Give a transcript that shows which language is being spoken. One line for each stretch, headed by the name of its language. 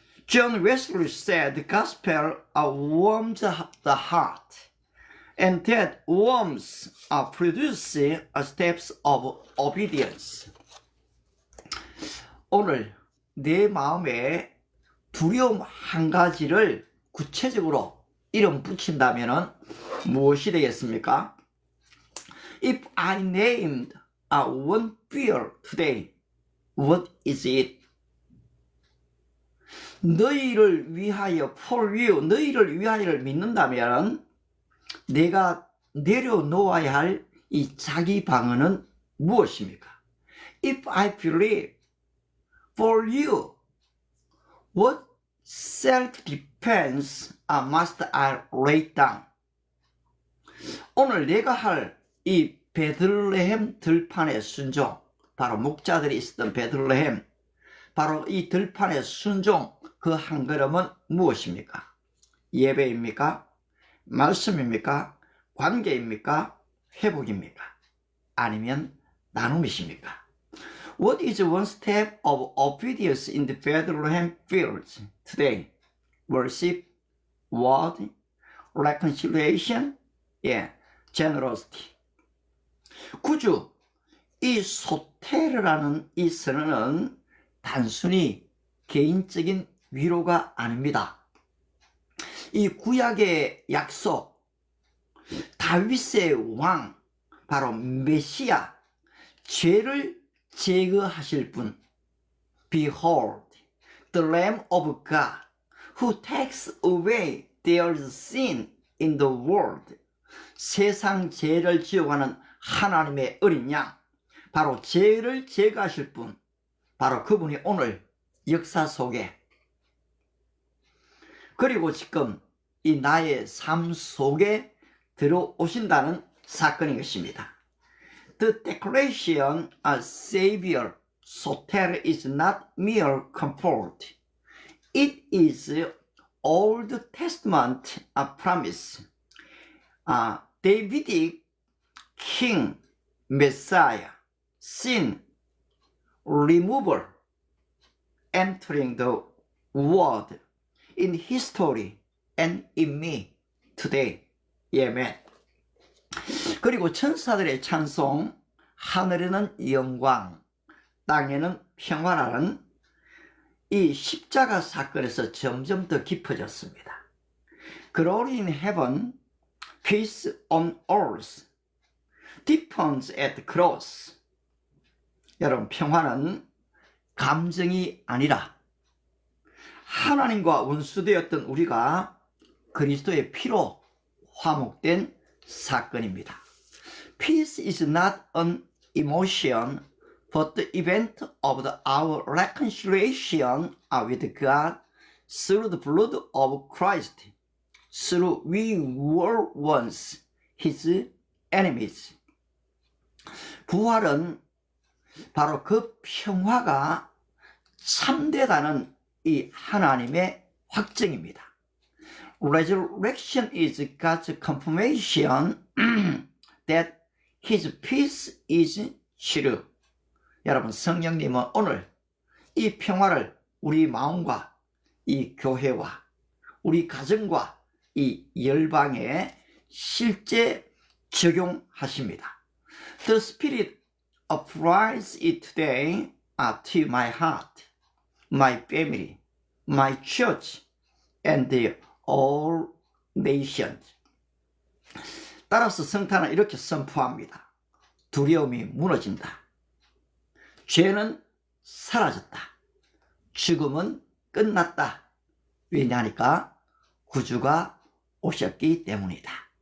English: John Wesley said the gospel warms the heart, and that warmth produces steps of obedience.
Korean: 오늘 내 마음에 두려움 한 가지를 구체적으로 이름 붙인다면 무엇이 되겠습니까?
English: If I named one fear today, what is it?
Korean: 너희를 위하여,
English: for you,
Korean: 너희를 위하여를 믿는다면 내가 내려놓아야 할 이 자기 방어는 무엇입니까?
English: If I believe for you, what self-defense must I lay down?
Korean: 오늘 내가 할 이 베들레헴 들판의 순종, 바로 목자들이 있었던 베들레헴, 바로 이 들판의 순종, 그 한 걸음은 무엇입니까? 예배입니까? 말씀입니까? 관계입니까? 회복입니까? 아니면 나눔이십니까?
English: What is one step of obedience in the Bethlehem fields today? Worship, word, reconciliation, generosity.
Korean: 구주, 이 소테르라는 이 선언은 단순히 개인적인 위로가 아닙니다. 이 구약의 약속, 다윗의 왕, 바로 메시아, 죄를 제거하실 분.
English: Behold, the Lamb of God, who takes away their sin in the world.
Korean: 세상 죄를 지어가는 하나님의 어린 양, 바로 죄를 제거하실 분, 바로 그분이 오늘 역사 속에, 그리고 지금 이 나의 삶 속에 들어오신다는 사건인 것입니다.
English: The declaration of Savior Soter is not mere comfort. It is Old Testament promise. Davidic King, Messiah, sin remover, entering the world in history and in me today.
Korean: 아멘. 그리고 천사들의 찬송, 하늘에는 영광, 땅에는 평화라는 이 십자가 사건에서 점점 더 깊어졌습니다.
English: Glory in heaven, peace on earth, deepens at the cross.
Korean: 여러분, 평화는 감정이 아니라 하나님과 원수되었던 우리가 그리스도의 피로 화목된 사건입니다.
English: Peace is not an emotion, but the event of our reconciliation with God through the blood of Christ. Through we were once his enemies.
Korean: 부활은 바로 그 평화가 참되다는 이 하나님의 확증입니다.
English: Resurrection is God's confirmation that his peace is true.
Korean: 여러분, 성령님은 오늘 이 평화를 우리 마음과 이 교회와 우리 가정과 이 열방에 실제 적용하십니다.
English: The Spirit applies it today to my heart, my family, my church, and all nations.
Korean: 따라서 성탄은 이렇게 선포합니다. 두려움이 무너진다. 죄는 사라졌다. 죽음은 끝났다. 왜냐하니까 구주가 오셨기 때문이다.